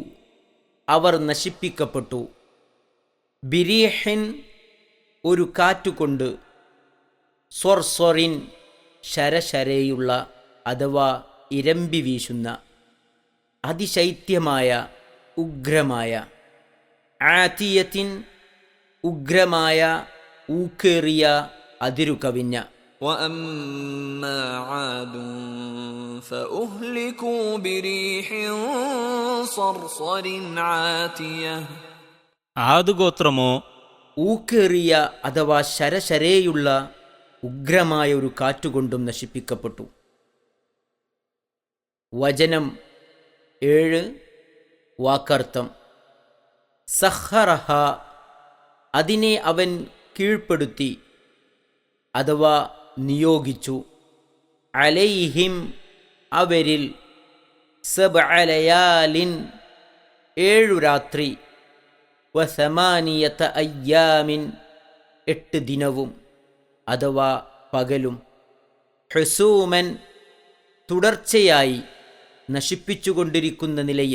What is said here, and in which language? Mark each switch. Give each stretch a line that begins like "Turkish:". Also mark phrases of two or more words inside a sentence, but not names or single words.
Malayalam: അവർ നശിപ്പിക്കപ്പെട്ടു, ബിരീഹിൻ ഒരു കാറ്റുകൊണ്ട്, സ്വർസ്വറിൻ ശരശരയുള്ള അഥവാ ഇരമ്പി വീശുന്ന അതിശൈത്യമായ ഉഗ്രമായ, ആതിയത്തിൻ ഉഗ്രമായ ഊക്കേറിയ അതിരു കവിഞ്ഞ.
Arabic: وأما عاد فأهلكوا بريح صرصر عاتية.
Malayalam: ആദ് ഗോത്രമോ ഊക്കേറിയ അഥവാ ശരശരയുള്ള ഉഗ്രമായ ഒരു കാറ്റുകൊണ്ടും നശിപ്പിക്കപ്പെട്ടു. വചനം 7 വാക്കർത്ഥം. സഖറഹ അതിനെ അവൻ കീഴ്പ്പെടുത്തി അഥവാ നിയോഗിച്ചു, അലൈഹിം അവരിൽ,
Arabic: سبع ليال
Malayalam: 7 രാത്രി,
Arabic: وثمانية أيام
Malayalam: 8 ദിനവും അഥവാ പകലും, ഹുസൂമൻ തുടർച്ചയായി നശിപ്പിച്ചുകൊണ്ടിരിക്കുന്ന നിലയിൽ.